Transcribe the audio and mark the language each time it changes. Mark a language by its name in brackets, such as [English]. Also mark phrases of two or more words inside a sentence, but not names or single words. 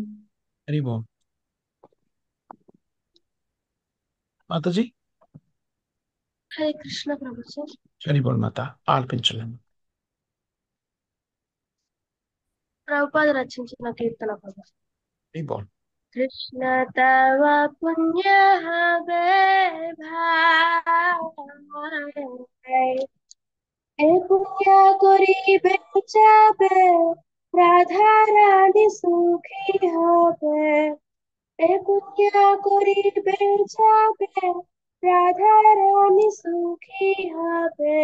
[Telugu] హరి ఓం. మాతాజీ హరే కృష్ణ ప్రభుజీ. హరి బోల్ మాత. ఆలపించలేము. ప్రభుపాద రచించిన కీర్తన ప్రభుజీ. హరి బోల్. [Bangla] কৃষ্ণ তব পুণ্য ভাই এ পুণ্য করিবে যাবে রাধা রানী সুখী হবে। এ পুণ্য করিবে যাবে রাধা রানী সুখী হবে।